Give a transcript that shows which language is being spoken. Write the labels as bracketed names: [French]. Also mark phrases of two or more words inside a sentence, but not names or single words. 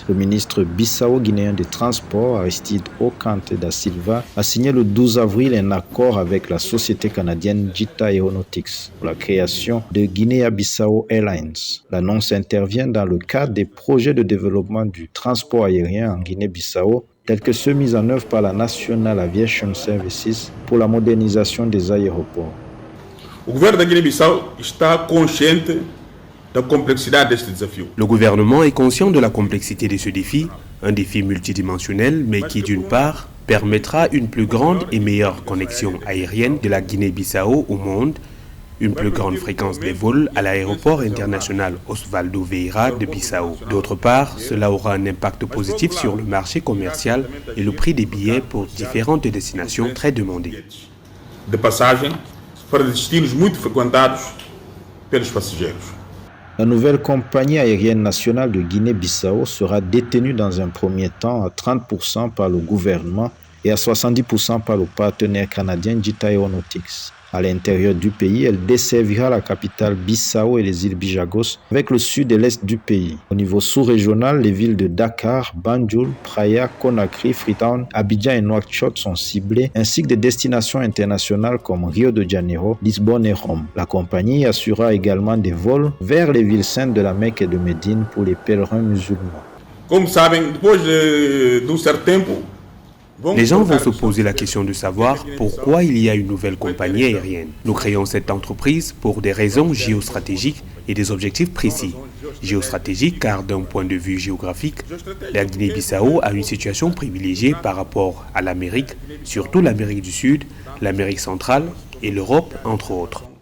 [French] Le ministre bissau-guinéen des Transports, Aristide Ocante da Silva, a signé le 12 avril un accord avec la société canadienne JITA Aeronautics pour la création de Guinea-Bissau Airlines. L'annonce intervient dans le cadre des projets de développement du transport aérien en Guinée-Bissau, tels que ceux mis en œuvre par la National Aviation Services pour la modernisation des aéroports. [Portuguese] O governo da Guiné-Bissau está consciente da complexidade deste desafio. [French] Le gouvernement est conscient de la complexité de ce défi, un défi multidimensionnel, mais qui d'une part permettra une plus grande et meilleure connexion aérienne de la Guinée-Bissau au monde, une plus grande fréquence des vols à l'aéroport international Osvaldo Vieira de Bissau. D'autre part, cela aura un impact positif sur le marché commercial et le prix des billets pour différentes destinations très demandées. [Portuguese] De passagem para destinos muito frequentados pelos passageiros. [French] La nouvelle compagnie aérienne nationale de Guinée-Bissau sera détenue dans un premier temps à 30% par le gouvernement et à 70% par le partenaire canadien JITA Aeronautics. À l'intérieur du pays, elle desservira la capitale Bissau et les îles Bijagos avec le sud et l'est du pays. Au niveau sous-régional, les villes de Dakar, Banjul, Praia, Conakry, Freetown, Abidjan et Nouakchott sont ciblées, ainsi que des destinations internationales comme Rio de Janeiro, Lisbonne et Rome. La compagnie assurera également des vols vers les villes saintes de la Mecque et de Médine pour les pèlerins musulmans. [Portuguese] Como sabem, depois de certo tempo, [French] les gens vont se poser la question de savoir pourquoi il y a une nouvelle compagnie aérienne. Nous créons cette entreprise pour des raisons géostratégiques et des objectifs précis. Géostratégique car d'un point de vue géographique, la Guinée-Bissau a une situation privilégiée par rapport à l'Amérique, surtout l'Amérique du Sud, l'Amérique centrale et l'Europe entre autres.